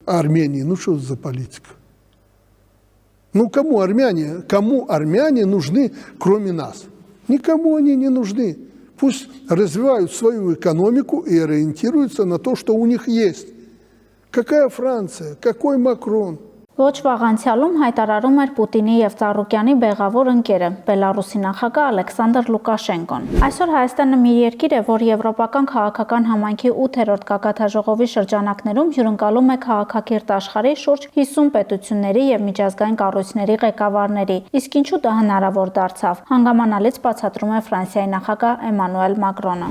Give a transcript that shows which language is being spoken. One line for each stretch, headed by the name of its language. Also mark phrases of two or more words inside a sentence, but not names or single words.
Russian: Армении, ну что за политика? Ну кому армяне нужны, кроме нас? Никому они не нужны. Пусть развивают свою экономику и ориентируются на то, что у них есть. Какая Франция? Какой Макрон?
Armenian: Ոչ վաղ անցյալում հայտարարում էր Պուտինի եւ Ծառուկյանի բեղավոր ընկերը Բելարուսի նախագահ Ալեքսանդր Լուկաշենկոն։ Այսօր Հայաստանը մի երկիր է, որ եվրոպական քաղաքական համայնքի 8-րդ գագաթաժողովի շրջանակներում հյուրընկալում է քաղաքակիրթ աշխարհի շուրջ 50 պետությունների եւ միջազգային կառույցների ղեկավարների։ Իսկ ինչու դա հնարավոր դարձավ։ Հանգամանալից բացատրում է Ֆրանսիայի նախագահ Էմանուել Մակրոնը։